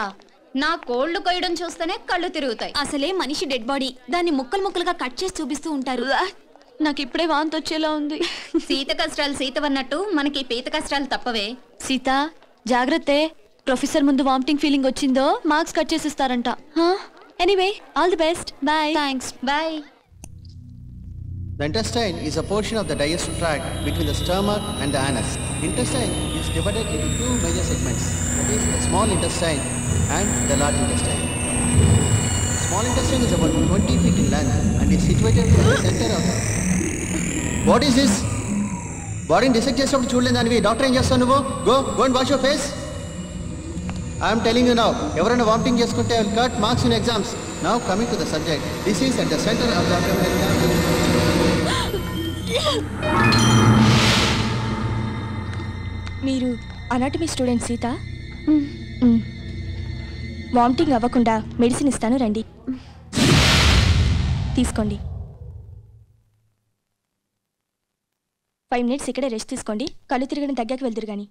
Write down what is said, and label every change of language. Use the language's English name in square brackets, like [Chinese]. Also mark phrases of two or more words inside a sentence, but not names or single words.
[Telugu] నా కోళ్లు కొయ్యడం చూస్తేనే కళ్ళు తిరుగుతాయి. అసలే మనిషి [English] dead body, [Telugu] దాన్ని ముక్కలు ముక్కలుగా కట్ చేసి చూపిస్తూ ఉంటారు. నాకు ఇప్పుడే వాంతి వచ్చేలా ఉంది. సీత కష్టాలు సీతవన్నట్టు మనకి పీత కష్టాలు తప్పవే. సీత జాగ్రత్తే, ప్రొఫెసర్ ముందు [English] vomiting feeling [Telugu] వచ్చిందో [English] marks cut [Telugu] చేసిస్తారంట. [English] Anyway, all the best. Bye. Thanks. బాయ్. The intestine is a portion of the digestive tract between the stomach and the anus. Intestine is divided into two major segments, that is the small intestine and the large intestine. Small intestine is about 20 feet in length and is situated in the center of the... What is this? Body dissect [Telugu] చేసినప్పుడు చూడలేదానివి డాక్టర్ ఏం చేస్తావు నువ్వు? [English] Go and wash your face. I am telling you now, [Telugu] ఎవరైనా వామిటింగ్ చేసుకుంటే [English] I will cut marks in exams. Now coming to the subject, this is at the center of the abdominal cavity. [Telugu] మీరు [English] anatomy student [Telugu] సీత? వామిటింగ్ అవ్వకుండా మెడిసిన్ ఇస్తాను, రండి తీసుకోండి. 5 minutes ఇక్కడే రెస్ట్ తీసుకోండి, కళ్ళు తిరగడం తగ్గాక వెళ్తురు కానీ.